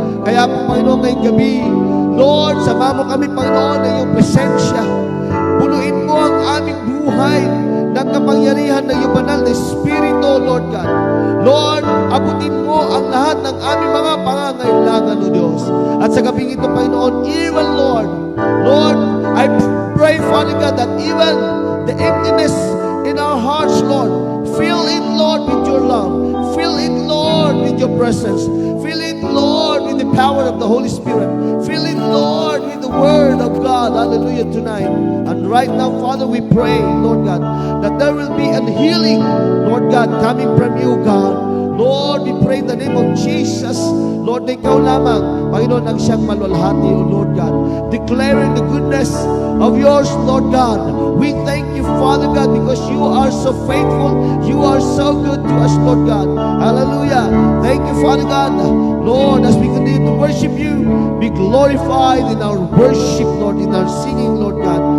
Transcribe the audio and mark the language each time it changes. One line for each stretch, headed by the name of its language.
Filipino: Kaya po, Panginoon, ngayong gabi, Lord, sama mo kami, Panginoon, ng iyong presensya. Punuin mo ang aming buhay ng kapangyarihan ng iyong banal na Espiritu, Lord God. Lord, abutin mo ang lahat ng aming mga pangangailangan, O Diyos. At sa gabing ito, Panginoon,
English: even Lord, I pray, Father God, that even the emptiness in our hearts, Lord, fill it, Lord, with your love. Fill it, Lord, with your presence. Fill it, Lord, with the power of the Holy Spirit. Fill it, Lord, with the Word of God. Hallelujah, tonight. And right now, Father, we pray, Lord God, that there will be a healing, Lord God, coming from you, God. Lord, we pray in the name of Jesus.
Filipino: Lord, na ikaw lamang, Panginoon, ang siyang malwalhati, O Lord God.
English: Declaring the goodness of yours, Lord God. We thank you, Father God, because you are so faithful. You are so good to us, Lord God. Hallelujah. Thank you, Father God. Lord, as we continue to worship you, be glorified in our worship, Lord, in our singing, Lord God.